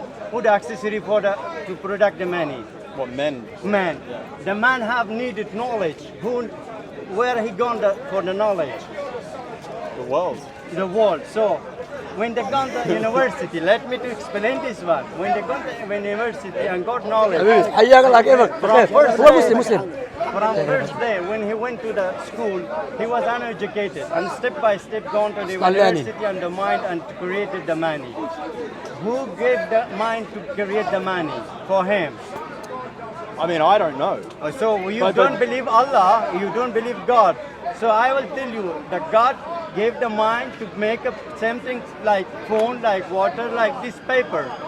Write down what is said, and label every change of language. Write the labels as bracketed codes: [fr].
[en] Who the accessory for to product the money? What men? Man. The man have needed knowledge. Where he gone for the knowledge? The world. The world. So when they gone to university, let me to explain this one. When they gone to university and got knowledge. [ar] حياك الله كيفك بخير هو مسلم [en] From first day when he went to the school, he was uneducated and step by step gone to the university and the mind and created the money. Who gave the mind to create the money for him? I mean, I don't know. So you don't believe Allah, you don't believe God. So I will tell you that God gave the mind to make up something like phone, like water, like this paper.